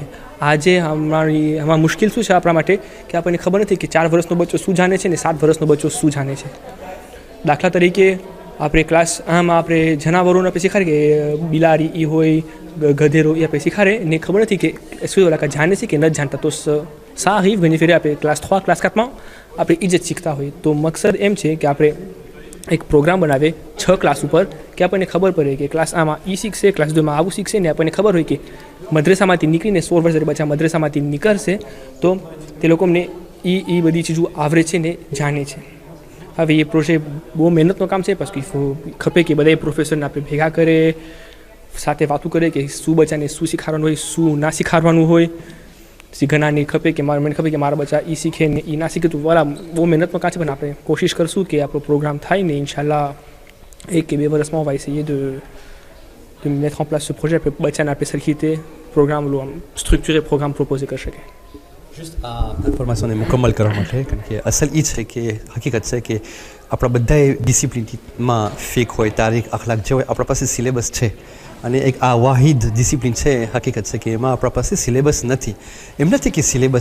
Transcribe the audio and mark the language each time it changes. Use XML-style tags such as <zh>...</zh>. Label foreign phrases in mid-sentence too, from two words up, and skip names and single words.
<gu>આજે હમણાં મુશ્કેલ શું છે આપણા માટે કે આપણને ખબર નથી કે 4 વર્ષનો બચ્ચો શું જાણે છે ને 7 વર્ષનો બચ્ચો શું જાણે છે. દાખલા તરીકે આપણે ક્લાસ આમાં આપણે જનાવરોને આપણે શીખાડે કે બિલાડી એ હોય, ગધેરો એ આપણે શીખાડે ને ખબર નથી કે શું જાણે છે કે નથી જાણતા. તો</gu> <fr>ça arrive</fr> <gu>ઘણી ફેરે આપણે ક્લાસ 3 ક્લાસ 4માં આપણે એ જ શીખતા હોઈએ તો મકસદ એમ છે કે આપણે એક પ્રોગ્રામ બનાવે 6 ક્લાસ ઉપર કે આપણને ખબર પડે કે ક્લાસ આમાં ઈ શીખશે ક્લાસ 2માં આવું શીખશે ને આપણને ખબર હોય કે મદ્રેસામાંથી નીકળીને 16 વર્ષ બચ્ચા મદ્રેસામાંથી નીકળશે તો તે લોકોને એ બધી ચીજો આવડે છે ને જાણે છે હવે એ પ્રોજેક્ટ બહુ મહેનતનો કામ છે</gu> <fr>parce qu'il faut</fr> <gu>ખપે કે બધા પ્રોફેસરને આપણે ભેગા કરે સાથે વાતો કરે કે શું બચ્ચાને શું શીખવાડવાનું હોય શું ના શીખવાડવાનું હોય ઘણાને ખપે કે મને ખબર કે મારા બચ્ચા એ શીખે ને એ ના શીખે તો વાળા બહુ મહેનતનો કામ છે પણ આપણે કોશિશ કરશું કે આપણો પ્રોગ્રામ થાય ને ઇન્શાલ્લાહ 1 કે 2 વર્ષમાં</gu> <fr>on va essayer de mettre en place ce projet</fr> <gu>આપણે બચ્ચાને આપણે સરખી રીતે પ્રોગ્રામ સ્ટ્રક્ચરé પ્રોગ્રામ પ્રોપોઝ કરી શકે જસ્ટ આ ઇન્ફોર્મેશનને મુકમ્મલ કરવા માટે કારણ કે અસલ એ છે કે હકીકત છે કે આપણા બધાએ ડિસિપ્લિનમાં ફેક હોય તારીખ અખલાક જે હોય આપણા પાસે સિલેબસ છે અને એક આ વાહિદ ડિસિપ્લિન છે હકીકત છે કે એમાં આપણા પાસે સિલેબસ નથી એમ નથી કે સિલેબસ</gu>